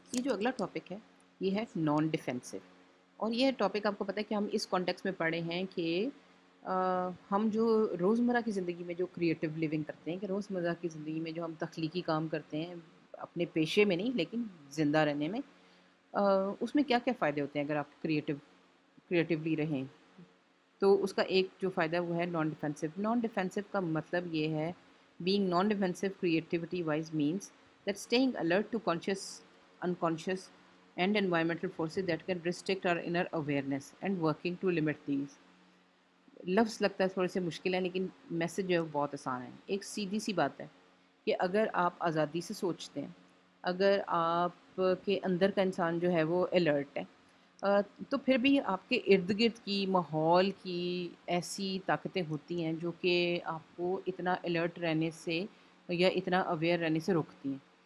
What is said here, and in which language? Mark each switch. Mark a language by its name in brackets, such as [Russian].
[Urdu] یہ جو اگلا ٹاپک ہے یہ ہے نان ڈیفینسو. اور یہ ٹاپک آپ کو پتہ ہے کہ ہم اس کانٹیکس میں پڑھے ہیں کہ ہم جو روزمرہ کی زندگی میں جو کریٹیو لیونگ کرتے ہیں، کہ روزمرہ کی زندگی میں جو ہم تخلیقی کام کرتے ہیں اپنے پیشے میں نہیں لیکن زندہ رہنے میں، اس میں کیا کیا فائدے ہوتے ہیں اگر آپ کریٹیولی رہیں. تو اس کا ایک جو فائدہ وہ ہے نان ڈیفینسو. نان ڈیفینسو کا مطلب یہ ہے being non defensive [English] creativity wise means that staying alert to conscious, unconscious and environmental forces that can restrict our inner awareness and working to limit these. [Urdu] لفظ لگتا ہے تھوڑے سے مشکل ہے لیکن میسج جو ہے وہ بہت آسان ہے. ایک سیدھی سی بات ہے کہ اگر آپ آزادی سے سوچتے ہیں، اگر آپ کے اندر کا انسان جو ہے وہ الرٹ ہے، تو پھر بھی آپ کے ارد گرد کی ماحول کی ایسی طاقتیں ہوتی ہیں جو کہ آپ کو اتنا الرٹ رہنے سے یا اتنا اویئر رہنے سے روکتی ہیں.